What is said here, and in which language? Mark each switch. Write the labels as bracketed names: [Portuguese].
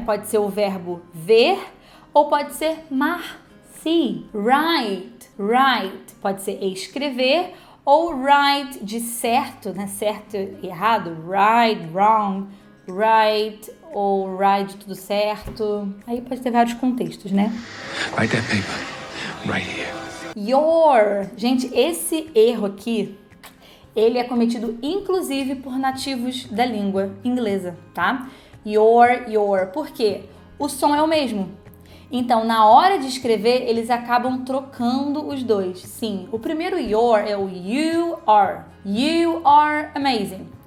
[Portuguese] Pode ser o verbo ver, ou pode ser mar, [English] see. [Portuguese] Write, pode ser escrever, ou right de certo, né? Certo e errado. [English] Right, wrong, right [Portuguese] ou right tudo certo. Aí pode ter vários contextos, né? [English] Write that paper right here. Your. [Portuguese] Gente, esse erro aqui, ele é cometido inclusive por nativos da língua inglesa, tá? Your. Por quê? O som é o mesmo. Então, na hora de escrever, eles acabam trocando os dois. Sim, o primeiro [English] your [Portuguese] é o [English] you are. You are amazing.